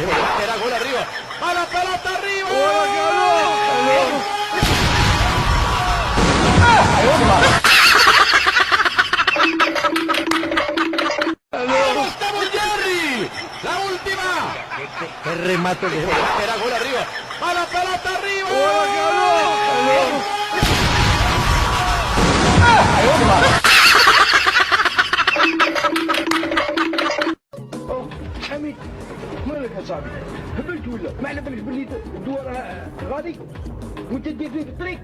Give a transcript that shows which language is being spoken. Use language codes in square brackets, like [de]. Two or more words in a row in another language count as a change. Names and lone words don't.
[es] Era gol arriba! ¡A la pelota arriba! ¡Estamos Jerry! ¡La última! ¡Qué remate de Era gol arriba! ¡A la pelota arriba! [ar] حميد مالك يا صاحبي؟ هبلت ولا؟ ما على بالك باللي الدوار غادي وانت دير فيه في الطريق؟